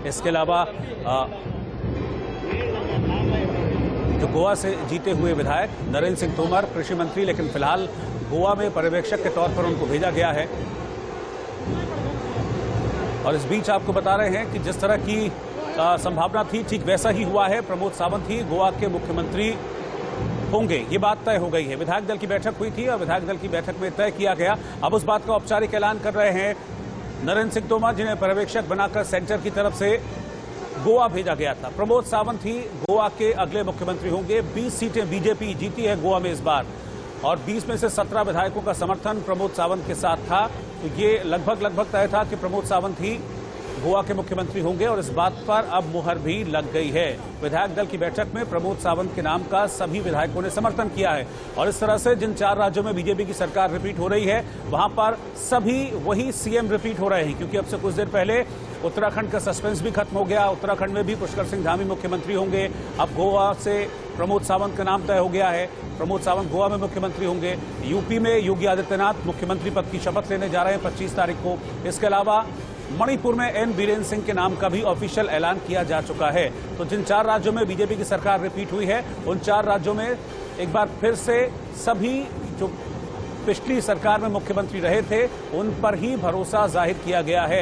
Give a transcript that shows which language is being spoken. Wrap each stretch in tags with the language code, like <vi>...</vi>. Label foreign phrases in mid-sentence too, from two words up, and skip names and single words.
<hi>इसके अलावा जो गोवा से जीते हुए विधायक नरेंद्र सिंह तोमर, कृषि मंत्री, लेकिन फिलहाल गोवा में पर्यवेक्षक के तौर पर उनको भेजा गया है। और इस बीच आपको बता रहे हैं कि जिस तरह की संभावना थी ठीक वैसा ही हुआ है। प्रमोद सावंत ही गोवा के मुख्यमंत्री होंगे, ये बात तय हो गई है। विधायक दल की बैठक हुई थी और विधायक दल की बैठक में तय किया गया। अब उस बात का औपचारिक ऐलान कर रहे हैं नरेंद्र सिंह तोमर, जिन्हें पर्यवेक्षक बनाकर सेंटर की तरफ से गोवा भेजा गया था। प्रमोद सावंत ही गोवा के अगले मुख्यमंत्री होंगे। 20 सीटें बीजेपी जीती है गोवा में इस बार और 20 में से 17 विधायकों का समर्थन प्रमोद सावंत के साथ था। तो ये लगभग तय था कि प्रमोद सावंत ही गोवा के मुख्यमंत्री होंगे और इस बात पर अब मुहर भी लग गई है। विधायक दल की बैठक में प्रमोद सावंत के नाम का सभी विधायकों ने समर्थन किया है और इस तरह से जिन 4 राज्यों में बीजेपी की सरकार रिपीट हो रही है वहां पर सभी वही</hi> <en>CM repeat</en> <hi>हो रहे हैं, क्योंकि अब से कुछ देर पहले उत्तराखंड का सस्पेंस भी खत्म हो गया। उत्तराखंड में भी पुष्कर सिंह धामी मुख्यमंत्री होंगे। अब गोवा से प्रमोद सावंत का नाम तय हो गया है। प्रमोद सावंत गोवा में मुख्यमंत्री होंगे। यूपी में योगी आदित्यनाथ मुख्यमंत्री पद की शपथ लेने जा रहे हैं 25 तारीख को। इसके अलावा मणिपुर में एन बीरेन सिंह के नाम का भी ऑफिशियल ऐलान किया जा चुका है। तो जिन 4 राज्यों में बीजेपी की सरकार रिपीट हुई है उन 4 राज्यों में एक बार फिर से सभी जो पिछली सरकार में मुख्यमंत्री रहे थे उन पर ही भरोसा जाहिर किया गया है।</hi>